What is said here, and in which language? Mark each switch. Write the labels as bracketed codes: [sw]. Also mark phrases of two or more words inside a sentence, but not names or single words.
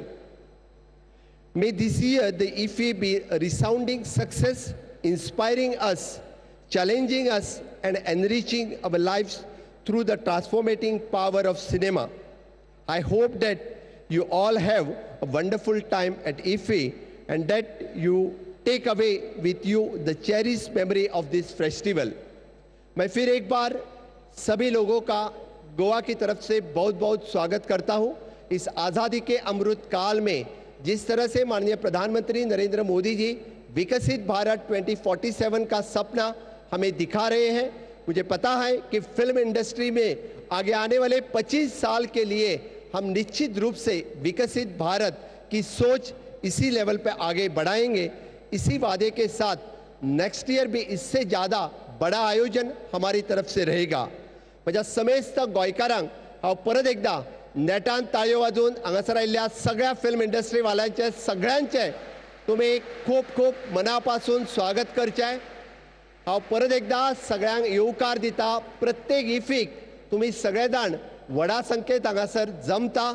[en] May this year the IFFI be a resounding success, inspiring us, challenging us, and enriching our lives through the transformating power of cinema. I hope that you all have a wonderful time at IFFI and that you take away with you the cherished memory of this festival. [hi] मैं फिर एक बार सभी लोगों का गोवा की तरफ से बहुत बहुत स्वागत करता हूं। इस आज़ादी के अमृत काल में जिस तरह से माननीय प्रधानमंत्री नरेंद्र मोदी जी विकसित भारत 2047 का सपना हमें दिखा रहे हैं, मुझे पता है कि [en] film industry [hi] में आगे आने वाले 25 साल के लिए हम निश्चित रूप से विकसित भारत की सोच इसी लेवल पे आगे बढ़ाएंगे। इसी वादे के साथ [en] next year [hi] भी इससे ज़्यादा बड़ा आयोजन हमारी तरफ से रहेगा। [kok] म्हज्या समेस्त गोंयकारांक हांव परत एकदा नेटान ताळयो वाजोवन हांगासर आयिल्ल्या सगळ्या [en] film industry [kok] वाल्यांचे सगळ्यांचे तुमी खूब खूब मना पासून स्वागत करचें। हांव परत एकदा सगळ्यांक येवकार दिता। प्रत्येक इफीक तुमी सगळे जाण व्हडा संख्येत हांगासर जमता।